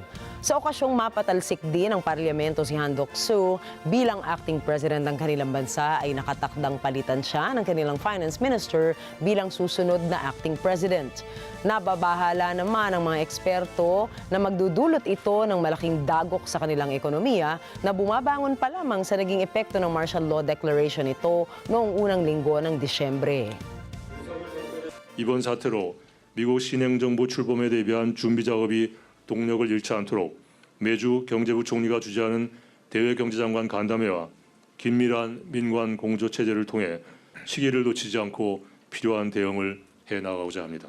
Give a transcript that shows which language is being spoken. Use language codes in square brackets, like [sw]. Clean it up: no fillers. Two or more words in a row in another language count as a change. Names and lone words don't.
[tl] Sa okasyong mapatalsik din ng parlamento si Han Duck-soo bilang [en] acting president [tl] ng kanilang bansa ay nakatakdang palitan siya ng kanilang [en] finance minister [tl] bilang susunod na [en] acting president. [tl] Nababahala naman ang mga eksperto na magdudulot ito ng malaking dagok sa kanilang ekonomiya na bumabangon pa lamang sa naging epekto ng [en] martial law declaration [tl] ito noong unang linggo ng Disyembre. [ko] 이번 사태로 미국 신행정부 출범에 대비한 준비 작업이 동력을 잃지 않도록 매주 경제부 총리가 주재하는 대외경제장관 간담회와 긴밀한 민관 공조 체제를 통해 시기를 놓치지 않고 필요한 대응을 해나가고자 합니다.